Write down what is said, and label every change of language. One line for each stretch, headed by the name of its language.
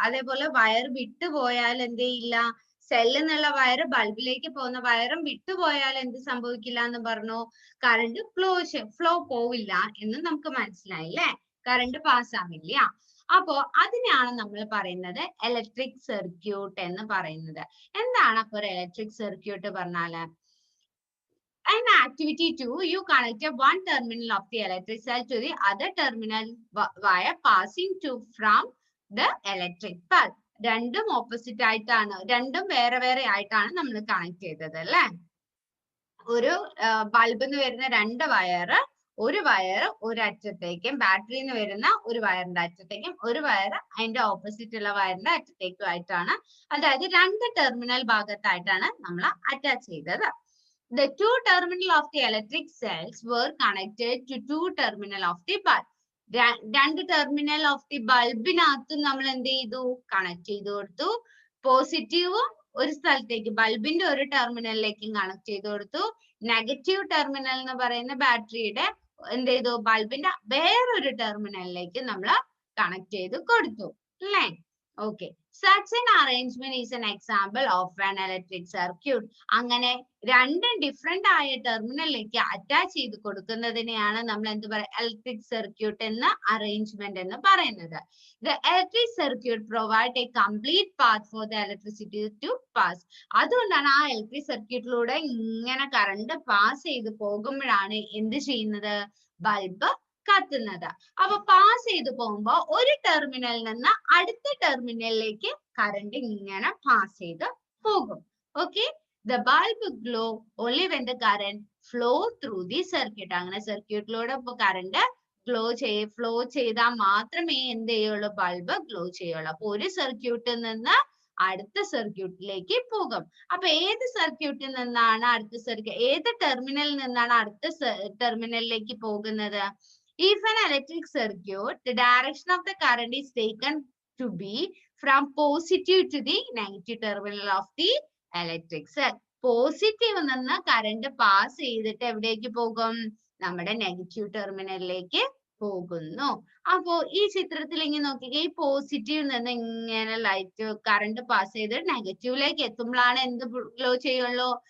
Malayalam: അതേപോലെ വയർ വിട്ടുപോയാൽ എന്ത് ചെയ്യില്ല? സെല്ലിൽ നിന്നുള്ള വയർ ബൾബിലേക്ക് പോകുന്ന വയറും വിട്ടുപോയാൽ എന്ത് സംഭവിക്കില്ല എന്ന് പറഞ്ഞു? കറണ്ട് ഫ്ലോ പോവില്ല എന്ന് നമുക്ക് മനസ്സിലായി അല്ലേ? കറണ്ട് പാസ് ആവില്ല. അപ്പോ അതിനെയാണ് നമ്മൾ പറയുന്നത് ഇലക്ട്രിക് സർക്യൂട്ട് എന്ന് പറയുന്നത്. എന്താണ് അപ്പൊ ഒരു ഇലക്ട്രിക് സർക്യൂട്ട് പറഞ്ഞാല്?
English: In activity 2, you connected one terminal of the electric cell to the other terminal via passing from the electric bulb.
Malayalam: രണ്ടും ഓപ്പോസിറ്റ് ആയിട്ടാണ്, രണ്ടും വേറെ വേറെ ആയിട്ടാണ് നമ്മൾ കണക്ട് ചെയ്തത് അല്ലേ? ഒരു ബൾബിൽ നിന്ന് വരുന്ന രണ്ട് വയറ്, ഒരു വയർ ഒരറ്റത്തേക്കും ബാറ്ററിയിൽ നിന്ന് വരുന്ന ഒരു വയറിന്റെ അറ്റത്തേക്കും ഒരു വയർ അതിന്റെ ഓപ്പോസിറ്റ് ഉള്ള വയറിന്റെ അറ്റത്തേക്കും ആയിട്ടാണ്, അതായത് രണ്ട് ടെർമിനൽ ഭാഗത്തായിട്ടാണ് നമ്മൾ അറ്റാച്ച് ചെയ്തത്.
English: The two terminal of the electric cells were connected to two terminal of the bulb.
Malayalam: രണ്ട് ടെർമിനൽ ഓഫ് ദി ബൾബിനകത്ത് നമ്മൾ എന്ത് ചെയ്തു? കണക്ട് ചെയ്ത് കൊടുത്തു. പോസിറ്റീവും ഒരു സ്ഥലത്തേക്ക് ബൾബിന്റെ ഒരു ടെർമിനലിലേക്കും കണക്ട് ചെയ്ത് കൊടുത്തു. നെഗറ്റീവ് ടെർമിനൽ എന്ന് പറയുന്ന ബാറ്ററിയുടെ എന്ത് ചെയ്തു? ബൾബിന്റെ വേറൊരു ടെർമിനലിലേക്ക് നമ്മൾ കണക്ട് ചെയ്ത് കൊടുത്തു അല്ലേ?
English: Okay. Such an arrangement is an example of an electric circuit.
Malayalam: അങ്ങനെ രണ്ടും ഡിഫറെന്റ് ആയ ടെർമിനലിലേക്ക് അറ്റാച്ച് ചെയ്ത് കൊടുക്കുന്നതിനെയാണ് നമ്മൾ എന്ത് പറയുക? ഇലക്ട്രിക് സർക്യൂട്ട് എന്ന അറേഞ്ച്മെന്റ് എന്ന് പറയുന്നത്.
English: The electric circuit provide a complete path for the electricity to pass.
Malayalam: അതുകൊണ്ടാണ് ആ ഇലക്ട്രിക് സർക്യൂട്ടിലൂടെ ഇങ്ങനെ കറണ്ട് പാസ് ചെയ്ത് പോകുമ്പോഴാണ് എന്ത് ചെയ്യുന്നത്? ബൾബ് കത്തുന്നത്. അപ്പൊ പാസ് ചെയ്ത് പോകുമ്പോ ഒരു ടെർമിനലിൽ നിന്ന് അടുത്ത ടെർമിനലിലേക്ക് കറണ്ട് ഇങ്ങനെ പാസ് ചെയ്ത് പോകും.
English: Okay, the bulb glow only when the current flow through the circuit.
Malayalam: അങ്ങനെ സർക്യൂട്ടിലൂടെ ഇപ്പൊ കറണ്ട് ഫ്ലോ ചെയ്താൽ മാത്രമേ എന്ത് ചെയ്യുള്ളൂ? ബൾബ് ഗ്ലോ ചെയ്യുള്ളൂ. അപ്പൊ ഒരു സർക്യൂട്ടിൽ നിന്ന് അടുത്ത സർക്യൂട്ടിലേക്ക് പോകും. അപ്പൊ ഏത് സർക്യൂട്ടിൽ നിന്നാണ് ഏത് ടെർമിനലിൽ നിന്നാണ് അടുത്ത ടെർമിനലിലേക്ക് പോകുന്നത്?
English: If an electric circuit, the direction of the current is taken to be from positive to the negative terminal of the electric cell.
Malayalam: Positive നിന്ന് കറണ്ട് പാസ് ചെയ്തിട്ട് എവിടേക്ക് പോകും? നമ്മുടെ നെഗറ്റീവ് ടെർമിനലിലേക്ക് പോകുന്നു. അപ്പോ ഈ ചിത്രത്തിൽ ഇങ്ങനെ നോക്കിക്കേ, ഈ പോസിറ്റീവ് നിന്ന് ഇങ്ങനെ ലൈറ്റ് കറണ്ട് പാസ് ചെയ്ത് നെഗറ്റീവിലേക്ക് എത്തുമ്പോഴാണ് എന്ത് ഗ്ലോ ചെയ്യുള്ളൂ?